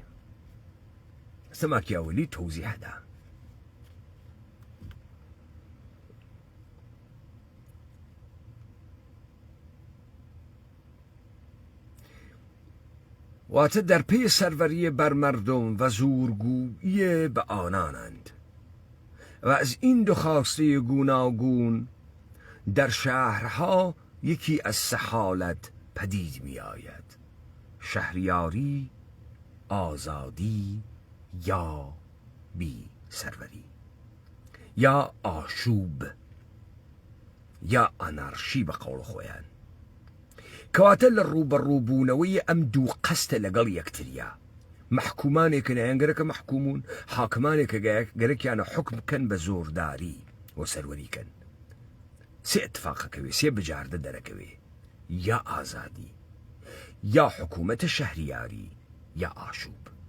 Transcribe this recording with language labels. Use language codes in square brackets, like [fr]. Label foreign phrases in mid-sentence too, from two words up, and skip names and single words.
[sdh] ماکیاوەلی تۆزیح دا. واتە دەرپێی سەروەریە بەر مردم و زورگویی بە ئانانند [fa] و از این دو خواسته گوناگون در شهرها یکی از سه حالت پدید می آید: شهریاری، آزادی یا بی سروری، یا آشوب یا ئەنارشی [sdh] بە قەوڵ خۆیان. کەواتە لە ڕوبەڕووبوونەوەی ئەم دوو قەستە لەگەڵ یەکتریا. محکومانێکە نایەنگەرەکە محکومون، حاکمانێکە گەرەکیانە حکم بکەن بە زۆرداری و سەروەریکەن. سێ اتفاقەکەوێ، سێ بجاردە دەرەکەوێ: یا ئازادی، یا حکوومەتە شەهریاری، یا ئاشوب.